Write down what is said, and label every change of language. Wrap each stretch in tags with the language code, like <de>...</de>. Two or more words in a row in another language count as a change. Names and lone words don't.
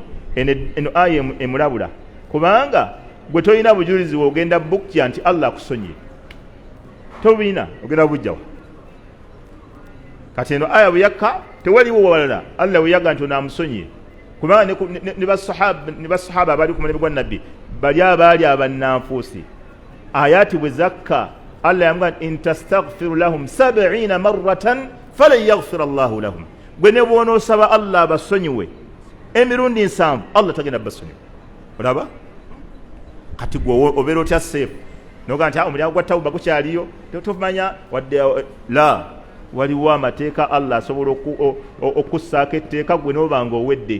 <lg>Eno aya emulabula kubanga gwe tolina bujulizi ogenda bukya nti Allah akusonyiye, tobina ogenda bujjawo. Kati eno aya buyakka tewaliwo walala Allah weyaga nti onaamusonyiye kubanga ne basahaba abali ku mulembe gwa nabbi bali abaali abannanfuusi. Ayati bwe zakka Allah yamugamba</lg> <ar>إن تستغفر لهم 70 مرة فلن يغفر الله لهم.</ar> <lg>Gwe ne bw'onoosaba Allah abasonyiwe emirundi 7 Allah tagenda basonyiwe. Olaba kati gwe obeera otya seefu noga nti omulyango gwa tawuba gukyaliyo tomanya wadde la waliwo amateeka Allah asobola okussaako etteeka gwe n'obanga owedde.</lg>